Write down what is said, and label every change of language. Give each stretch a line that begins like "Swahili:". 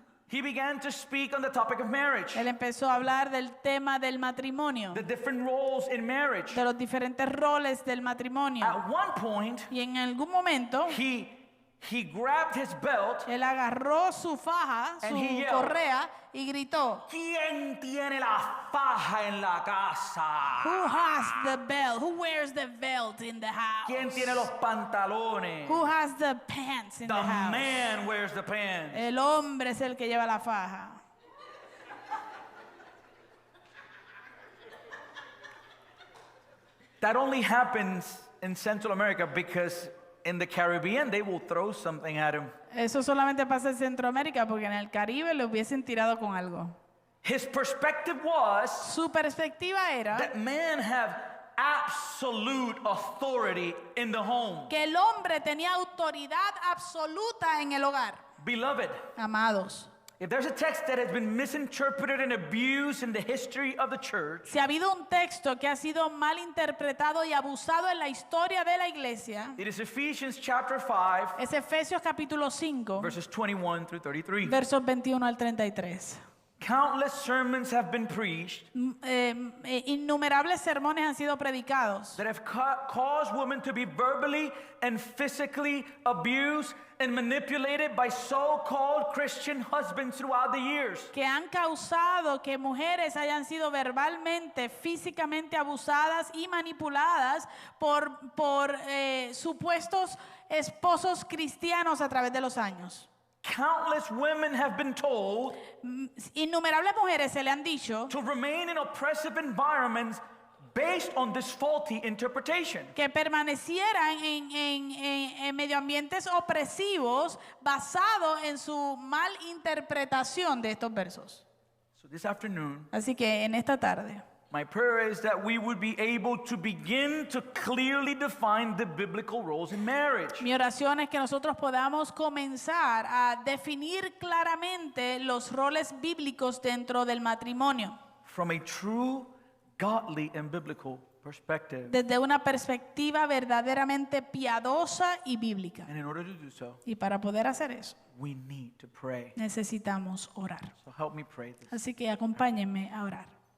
English: He began to speak on the topic of marriage,
Spanish: Él empezó a hablar del tema del matrimonio,
English: the different roles in marriage.
Spanish: de los diferentes roles del matrimonio.
English: At one point,
Spanish: Y en algún momento,
English: he he grabbed his belt.
Spanish: Él agarró su faja,
English: And he yelled.
Spanish: correa y gritó, ¿Quién tiene la faja en la casa?
English: Who has the belt? Who wears the belt in the house?
Spanish: ¿Quién tiene los pantalones?
English: Who has the pants in The the house? man wears the pants.
Spanish: El hombre es el que lleva la faja.
English: That only happens in Central America because in the Caribbean they will throw something at him.
Spanish: Eso solamente pasa en Centroamérica porque en el Caribe lo hubiesen tirado con algo.
English: His perspective was
Spanish: Su perspectiva era
English: that men have absolute authority in the home.
Spanish: que el hombre tenía autoridad absoluta en el hogar.
English: Beloved,
Spanish: Amados,
English: if there's a text that has been misinterpreted and abused in the history of the church,
Spanish: si ha habido un texto que ha sido mal interpretado y abusado en la historia de la iglesia,
English: it is Ephesians chapter 5,
Spanish: es Efesios capítulo 5,
English: verses 21 through 33.
Spanish: versos 21 al 33.
English: Countless sermons have been preached
Spanish: Innumerables sermones han sido predicados
English: that have caused women to be verbally and physically abused and manipulated by so-called Christian husbands throughout the years.
Spanish: que han causado que mujeres hayan sido verbalmente, físicamente abusadas y manipuladas por supuestos esposos cristianos a través de los años.
English: Countless women have been told
Spanish: Innumerables mujeres se le han dicho
English: to remain in oppressive environments based on this faulty interpretation.
Spanish: que permanecieran en medio ambientes opresivos basado en su mal interpretación de estos versos.
English: So this afternoon,
Spanish: Así que en esta tarde,
English: my prayer is that we would be able to begin to clearly define the biblical roles in marriage.
Spanish: mi oración es que nosotros podamos comenzar a definir claramente los roles bíblicos dentro del matrimonio,
English: From a true, godly, and biblical perspective.
Spanish: desde una perspectiva verdaderamente piadosa y bíblica.
English: And in order to do so,
Spanish: Y para poder hacer eso,
English: we need to pray.
Spanish: necesitamos orar.
English: So help me pray this.
Spanish: Así que acompáñenme a orar.